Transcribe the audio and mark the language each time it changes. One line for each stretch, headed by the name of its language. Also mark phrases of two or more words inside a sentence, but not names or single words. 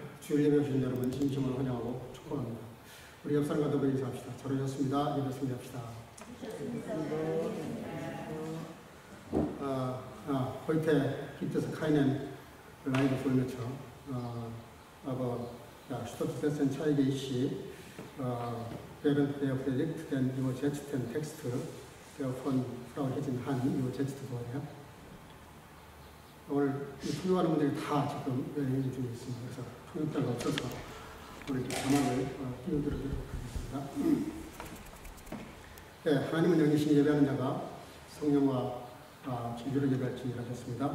Korean: 주일 예배 오신 여러분 진심으로 환영하고 축복합니다. 우리 옆 사람과 더불어 인사합시다. 잘 오셨습니다. 예배 승리합시다.
German: heute gibt es keinen Live-Dolmetscher, aber ja, statt dessen zeige ich während der Predigt den übersetzten Text, der von Frau 혜진 Han übersetzt wurde.
Korean: 오늘 통역하는 분들이 다 지금 여행 중에 있습니다. 그래서 통역자가 없어서 오늘 자막을 띄워드리도록 하겠습니다. 네, 하나님은 영이신 예배하는 자가 성령과 진주를 예배할지 하셨습니다.